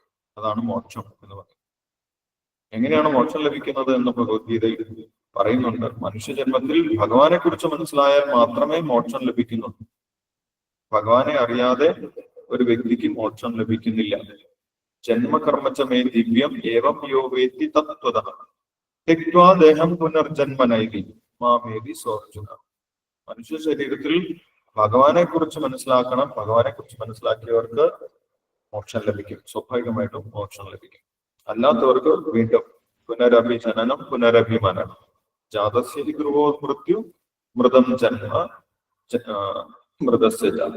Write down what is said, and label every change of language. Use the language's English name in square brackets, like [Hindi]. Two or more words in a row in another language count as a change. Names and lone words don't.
[Malayalam] അതാണ് മോക്ഷം എന്ന് പറയുന്നത്. എങ്ങനെയാണ് മോക്ഷം ലഭിക്കുന്നത് എന്ന് ഭഗവത്ഗീതയിൽ പറയുന്നുണ്ട്. മനുഷ്യജന്മത്തിൽ ഭഗവാനെ കുറിച്ച് മനസ്സിലായാൽ മാത്രമേ മോക്ഷം ലഭിക്കുന്നുള്ളൂ. ഭഗവാനെ അറിയാതെ ഒരു വ്യക്തിക്ക് മോക്ഷം ലഭിക്കുന്നില്ല. [Sanskrit] ജന്മകർമ്മച്ചമേ ദിവ്യം ഏവം യോ വേത്തി തത്വതഃ തെക്വാ ദേഹം പുനർജന്മനൈതി മാമേതി സോർജുന. [Malayalam] മനുഷ്യ ശരീരത്തിൽ ഭഗവാനെ കുറിച്ച് മനസ്സിലാക്കണം. ഭഗവാനെ കുറിച്ച് മനസ്സിലാക്കിയവർക്ക് മോക്ഷം ലഭിക്കും, സ്വാഭാവികമായിട്ടും മോക്ഷം ലഭിക്കും. അല്ലാത്തവർക്ക് വീണ്ടും [Sanskrit] പുനരഭി ജനനം പുനരഭി മരണം, ജാതസ്യ ഗൃഹോ മൃത്യു മൃതം ജന്മ മൃതസ്യ ജാതം.